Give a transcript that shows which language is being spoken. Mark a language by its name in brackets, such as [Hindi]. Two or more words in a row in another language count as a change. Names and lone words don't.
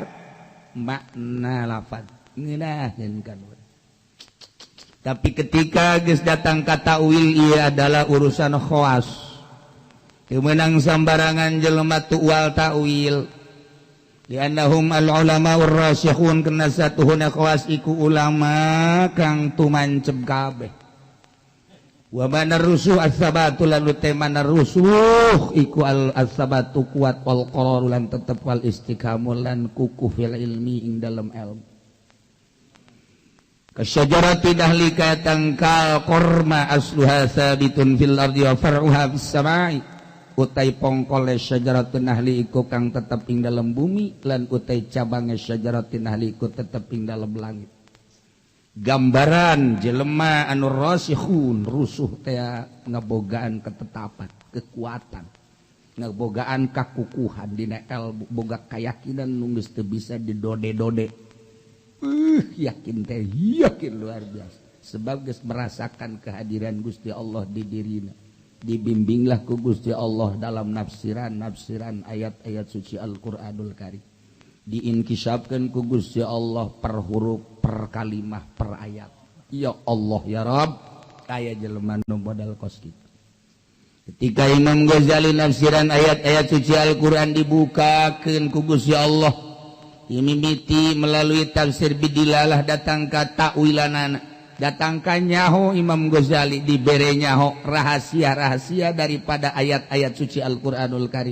[Sundanese] makna lafaz ngeunaheun kan tapi ketika geus datang ka ta'wil ieu adalah urusan [Javanese] khawas [Sundanese] teu meunang sambarangan jelema [Javanese] tuwal ta'wil [Arabic] لأنهم العلماء والراسخون [Sundanese] kana satuhuna [Javanese] khawas iku ulama kang tumancep kabeh [Arabic] ومعنى الرسوخ الثبات [Javanese] lan temana rusuh iku as-sabatu kuat [Arabic] والقرار [Javanese] lan tetep [Arabic] والاستقامة [Javanese] lan kukuh [Arabic] في العلم [Javanese] ing dalam ilmu [Arabic] كشجرة نخلك [Sundanese] tangkal qorma [Arabic] أصلها ثابت في الأرض وفرعها في السماء [Javanese] utai pongkole [Arabic] شجرة النخل [Javanese] iku kang tetep ing dalam bumi lan utai cabange syajaratun nahli iku tetep ing dalam langit [Sundanese] gambaran jelema anu rasikhun rusuh teh ngabogaan ketetapan kekuatan ngabogaan kakukuhan dina ilmu boga kayakinan nu geus teu bisa didode-dode yakin luar biasa sebab geus merasakan kehadiran Gusti Allah di dirina dibimbinglah ku Gusti Allah dalam nafsiran ayat-ayat suci Al-Qur'anul Karim diinkisapkeun ku Gusti Allah per huruf, per kalimah, per ayat. Ya Allah ya Rabb, aya jelema nu modal kos kitu. Ketika Imam Ghazali nafsiran ayat-ayat suci Al-Quran dibukakeun ku Gusti Allah, dimimiti melalui tafsir bidilalah datang ka ta'wilanana, datang ka nyaho Imam Ghazali dibere nyaho rahasia-rahasia daripada ayat-ayat suci Al-Quranul Karim.